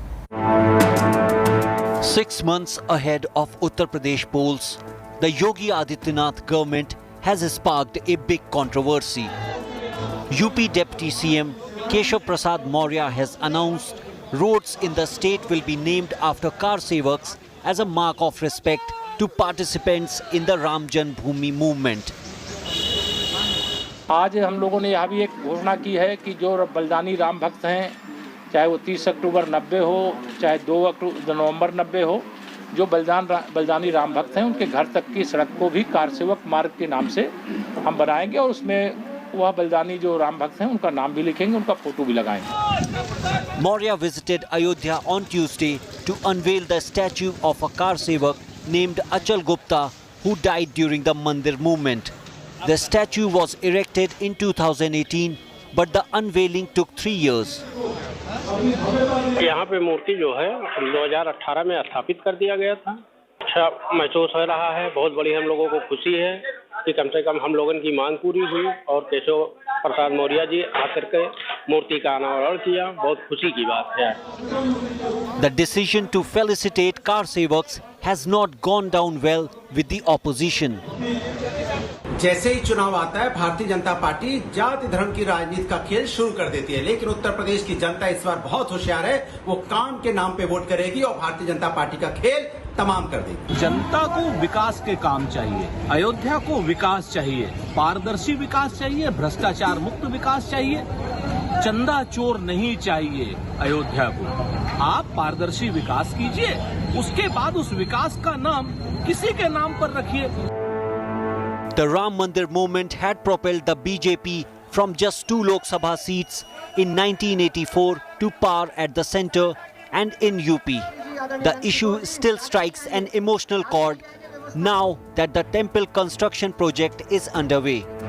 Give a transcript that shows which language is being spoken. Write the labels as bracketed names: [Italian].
[English] 6 months ahead of Uttar Pradesh polls, the Yogi Adityanath government has sparked a big controversy. UP Deputy CM Keshav Prasad Maurya has announced roads in the state will be named after Kar Sevaks as a mark of respect to participants in the Ram Janmabhoomi movement. [Hindi] आज हम लोगों ने यहाँ भी एक घोषणा की है कि जो बलिदानी राम भक्त हैं, चाहे वो 30 अक्टूबर 90 हो, चाहे 2 नवंबर 90 हो, जो बलिदानी राम भक्त हैं उनके घर तक की सड़क को भी कार सेवक मार्ग के नाम से हम बनाएंगे और उसमें वह बलिदानी जो राम भक्त हैं उनका नाम भी लिखेंगे, उनका फोटो भी लगाएंगे. [English] Maurya visited Ayodhya on Tuesday to unveil the statue of a car sevak named Achal Gupta who died during the Mandir movement. The statue was erected in 2018, but the unveiling took 3 years. [Hindi] यहाँ पे मूर्ति जो है 2018 में स्थापित कर दिया गया था. अच्छा महसूस हो रहा है, बहुत बड़ी हम लोगों को खुशी है कि कम से कम हम लोगों की मांग पूरी हुई और केशव प्रसाद मौर्य जी आकर के मूर्ति का अनावरण किया. बहुत खुशी की बात है. [English] The decision to felicitate car sevaks has not gone down well with the opposition. [Hindi] जैसे ही चुनाव आता है, भारतीय जनता पार्टी जाति धर्म की राजनीति का खेल शुरू कर देती है, लेकिन उत्तर प्रदेश की जनता इस बार बहुत होशियार है. वो काम के नाम पे वोट करेगी और भारतीय जनता पार्टी का खेल तमाम कर देगी. जनता को विकास के काम चाहिए, अयोध्या को विकास चाहिए, पारदर्शी विकास चाहिए, भ्रष्टाचार मुक्त विकास चाहिए, चंदा चोर नहीं चाहिए अयोध्या को. आप पारदर्शी विकास कीजिए, उसके बाद उस विकास का नाम किसी के नाम पर रखिए. [English] The Ram Mandir movement had propelled the BJP from just 2 Lok Sabha seats in 1984 to power at the centre and in UP. The issue still strikes an emotional chord now that the temple construction project is underway.